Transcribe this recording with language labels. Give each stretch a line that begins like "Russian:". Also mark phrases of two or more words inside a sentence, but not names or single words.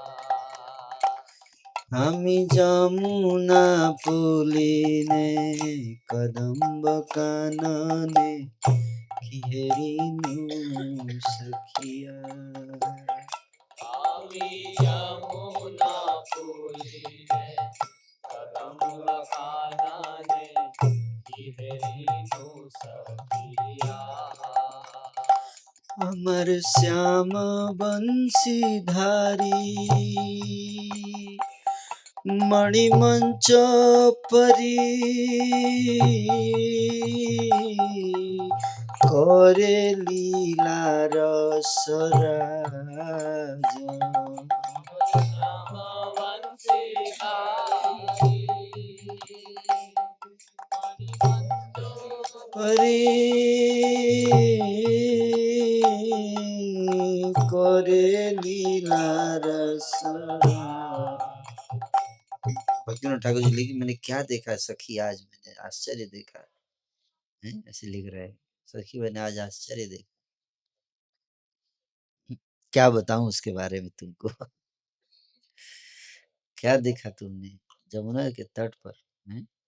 Bangla: আমি যমুনা পুলিনে কদম্ব কাননে হেরিনু সখিয়া। আমি যমুনা পুলিনে কদম্ব কাননে হেরিনু সখিয়া। অমর শ্যাম বংশীধারী মণিমঞ্চ পরী করে লীলা রসরাজ। শ্যাম বংশীধারী হরি করে লীলা রসরাজ।
Hindi: भक्तिनाथ ठाकुर जी लिखी, मैंने क्या देखा सखी आज, मैंने आश्चर्य देखा है, ऐसे लिख रहे हैं। सखी मैंने आज आश्चर्य देखा। क्या बताऊं उसके बारे में तुमको। क्या देखा तुमने जमुना के तट पर, हैं?